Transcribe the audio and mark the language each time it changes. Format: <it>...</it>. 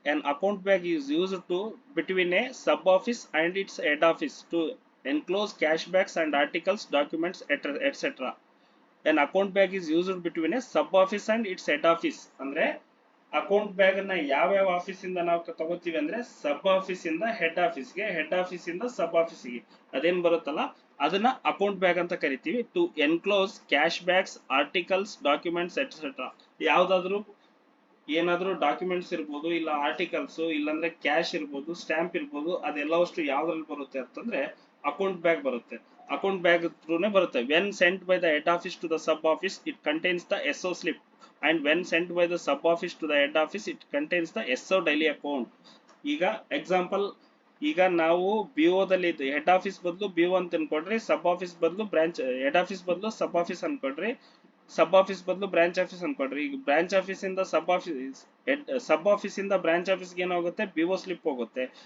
<en>an account bag is used to between a sub office and its head office to enclose cash bags and articles, documents, etc. an account bag is used between a sub office and its head office.</en> <kn>ಅಂದ್ರೆ account bag ಅನ್ನ ಯಾವ ಯಾವ office ಇಂದ ನಾವು ತಗೋತೀವಿ ಅಂದ್ರೆ ಸಬ್ office ಇಂದ head ಆಫೀಸ್ಗೆ, ಹೆಡ್ ಆಫೀಸ್ ಇಂದ ಸಬ್ ಆಫೀಸ್ಗೆ ಅದೇನ್ ಬರುತ್ತಲ್ಲ ಅದನ್ನ ಅಕೌಂಟ್ ಬ್ಯಾಗ್ ಅಂತ ಕರಿತೀವಿ.</kn> <en>To enclose cash bags, articles, documents etcetera.</en> <kn>ಯಾವ್ದಾದ್ರು ಏನಾದ್ರೂ ಡಾಕ್ಯುಮೆಂಟ್ಸ್ ಇರ್ಬೋದು, ಇಲ್ಲ ಆರ್ಟಿಕಲ್ಸ್, ಇಲ್ಲಾಂದ್ರೆ ಕ್ಯಾಶ್ ಇರ್ಬೋದು, ಸ್ಟ್ಯಾಂಪ್ ಇರ್ಬೋದು, ಅದೆಲ್ಲವಷ್ಟು ಯಾವ್ದ್ರಲ್ಲಿ ಬರುತ್ತೆ ಅಂತಂದ್ರೆ ಅಕೌಂಟ್ ಬ್ಯಾಗ್ ಬರುತ್ತೆ. ಅಕೌಂಟ್ ಬ್ಯಾಗ್ ಥ್ರೂನೇ ಬರುತ್ತೆ.</kn> <en>When sent by the head office to the sub office it contains the SO slip, and when sent by the sub office to the head office it contains the SO daily account.</en> <kn>ಈಗ example, ಈಗ ನಾವು BO ದಲ್ಲಿ head office ಬದಲು BO ಅಂತ ಅನ್ಕೊಡ್ರಿ, ಸಬ್ office ಬದಲು branch, head office ಬದಲು ಸಬ್ office ಅನ್ಕೊಡ್ರಿ, ಸಬ್ office ಬದಲು branch office ಅನ್ಕೊಡ್ರಿ. ಈಗ ಬ್ರಾಂಚ್ ಆಫೀಸ್ ಇಂದ ಸಬ್ ಆಫೀಸ್ ಇಂದ ಬ್ರಾಂಚ್ ಆಫೀಸ್ಗೆ ಏನಾಗುತ್ತೆ, BO ಸ್ಲಿಪ್ ಹೋಗುತ್ತೆ.</kn>